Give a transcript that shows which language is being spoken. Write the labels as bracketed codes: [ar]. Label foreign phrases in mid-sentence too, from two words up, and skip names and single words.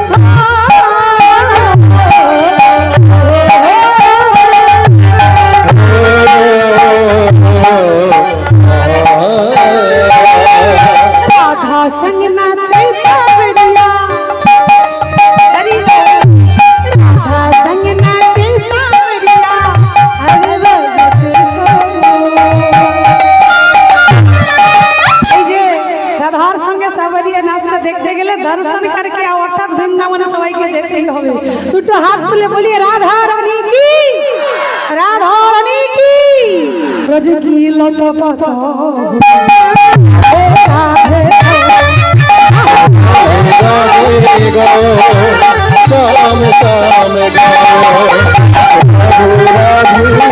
[hi] राधा संग नाचे सावरिया, अरे राधा संग नाचे सावरिया, अरे भगत [bn] এই যে রাধার সঙ্গে সাবরিয়া নাচতে দেখতে গেলে [hi] दर्शन करके [bn] অর্থাৎ বৃন্দাবনে সবাইকে যেতেই হবে। দুটো হাত তুলে বলি [hi] राधा रानी की, राधा रानी की, ब्रज की लता पाता शाम शाम गाओ राधे